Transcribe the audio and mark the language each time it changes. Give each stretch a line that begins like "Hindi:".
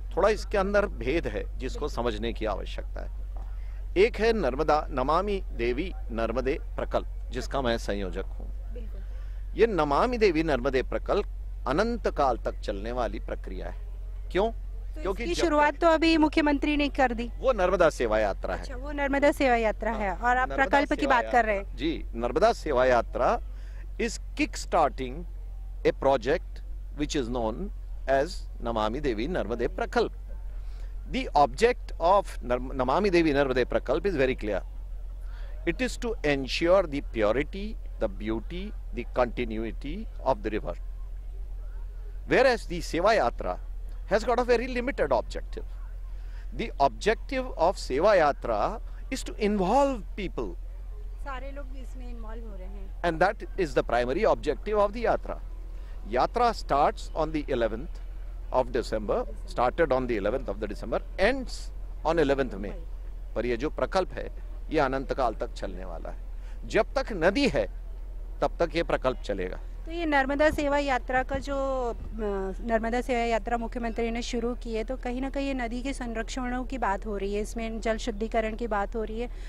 Hindi: थोड़ा इसके अंदर भेद है जिसको समझने की आवश्यकता है। एक है नमामि देवी नर्मदे प्रकल्प, जिसका मैं संयोजक हूँ। ये नमामि देवी नर्मदे प्रकल्प अनंत काल तक चलने वाली प्रक्रिया है। क्यों? तो क्योंकि शुरुआत तो अभी मुख्यमंत्री ने कर दी। वो नर्मदा सेवा यात्रा है। अच्छा, वो नर्मदा सेवा यात्रा है और आप प्रकल्प की बात कर रहे हैं।
English: जी, Narmada Seva Yatra is kick-starting a project which is known as Namami Devi Narmade Prakalp. The object of Namami Devi Narmade Prakalp is very clear. It is to ensure the purity, the beauty, the continuity of the river. Whereas the Seva Yatra has got a very limited objective. The objective of Seva Yatra is to involve people.
Hindi: सारे लोग इसमें involve हो रहे हैं।
English: And that is the primary objective of the yatra. Yatra starts on the 11th of December, started on the 11th of the December, ends on 11th May.
Hindi: पर ये जो प्रकल्प है ये अनंत काल तक चलने वाला है। जब तक नदी है तब तक ये प्रकल्प चलेगा। तो ये नर्मदा सेवा यात्रा का जो नर्मदा सेवा यात्रा मुख्यमंत्री ने शुरू की है, तो कहीं ना कहीं नदी के संरक्षणों की बात हो रही है, इसमें जल शुद्धिकरण की बात हो रही है।